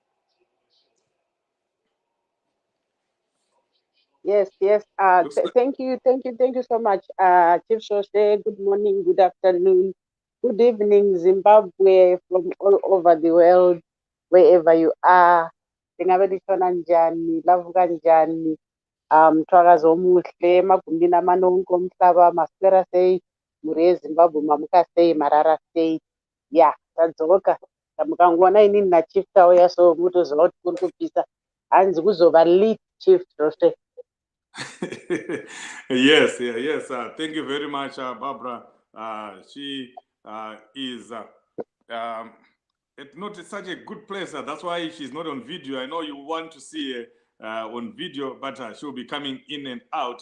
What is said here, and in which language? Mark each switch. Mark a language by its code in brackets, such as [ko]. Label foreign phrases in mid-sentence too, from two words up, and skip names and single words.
[en] Yes. Thank you so much, Chief Shoshe. Good morning, good afternoon, good evening, Zimbabwe, from all over the world, wherever you are. [nd] Ndingabelishona njani, lavuka njani, mthwakazi omuhle, magumbini amanonke omhlaba, [sn] maswera sei, muri eZimbabwe mamuka sei, Marara State. [en] Yeah, [sn] tadzoka. Mukangona inini naChief Tauya, so mutoziva kuti kuri kupisa. Hanzi kuzova lead Chief Shoshe. [en] Yes. Thank you very much, Barbara. She is at not such a good place. That's why she's not on video. I know you want to see her on video, but she'll be coming in and out.